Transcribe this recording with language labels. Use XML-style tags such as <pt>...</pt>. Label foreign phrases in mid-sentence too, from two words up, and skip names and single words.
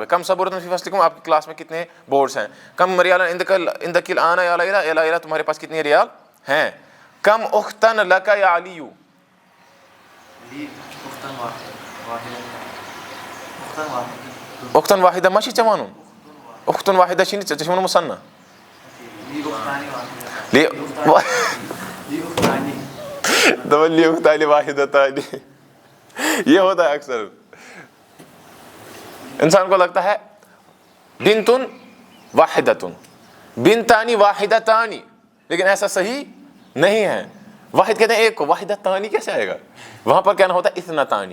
<ar>کم سبورۃ فی فصلکم</ar> <ur>آپ کی کلاس میں کتنے بورڈز ہیں؟</ur> <ar>کم ریالا عندک الآن یا لیلا. یا لیلا</ar> <ur>تمہارے پاس کتنے ریال ہیں؟</ur> <ar>کم اختن لک یا علی. اختن واحدہ</ar> <ks>ما چھی ژےٚ وَنُن؟</ks> <ar>اختن واحدہ</ar> <ks>چھی نہٕ ژےٚ چھُے ووٚنمُت مُثنّا.</ks> <ar>دپان لی اختان واحدتان.</ar> <ur>یہ ہوتا ہے اکثر انسان کو لگتا ہے</ur> <ar>بنتن واحدتن بنتانی واحدتانی،</ar> <ur>لیکن ایسا صحیح نہیں ہے. واحد کہتے ہیں ایک کو، واحدتانی کیسے آئے گا؟ وہاں پر کہنا ہوتا ہے اثنتانی.</ur>